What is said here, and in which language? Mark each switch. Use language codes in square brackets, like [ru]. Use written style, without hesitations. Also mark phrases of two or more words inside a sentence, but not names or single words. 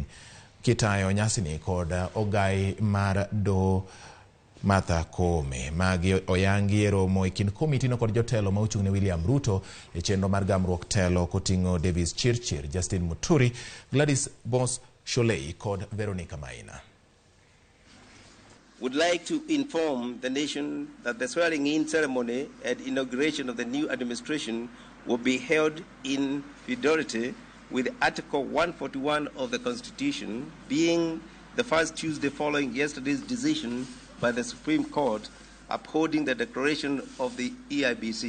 [luo] Kitayo nyasi ni kod ogai mar do Martha Koome magi oyangi e romo e kind komiti no kod jotelo ma ochung' ne William Ruto e chenro mar gamruok telo koting'o Davis Chirchir, Justin Muturi, Gladys Boss Sholei kod Veronica Maina. [en] Would like to inform the nation that the swearing-in ceremony and inauguration of the new administration will be held in fidelity with Article 141 of the Constitution, being the first Tuesday following yesterday's decision by the Supreme Court upholding the declaration of the EIBC.